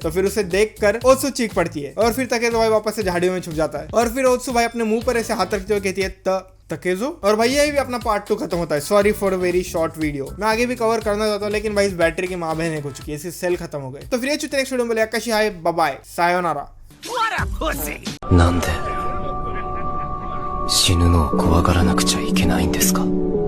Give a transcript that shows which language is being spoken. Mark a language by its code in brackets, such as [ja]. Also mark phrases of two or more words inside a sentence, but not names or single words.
[hi] तो फिर उसे देखकर ओत्सु चीख पड़ती है और फिर तकेजो भाई वापस से झाड़ियों में छुप जाता है। और फिर ओत्सु भाई अपने मुंह पर ऐसे हाथ रखते हुए कहती है तकेजो। और भाई यही भी अपना पार्ट 2 खत्म होता है। [en] sorry for very short video, [hi] मैं आगे भी कवर करना चाहता हूँ लेकिन भाई इस बैटरी की माँ बहन है कुछ की, इसकी सेल खत्म हो गए। तो फिर [en] next video [hi] में बोले आकाशी [en] hi bye bye [hi] सायोनारा। [ja] なんで死ぬのを怖がらなくちゃいけないんですか。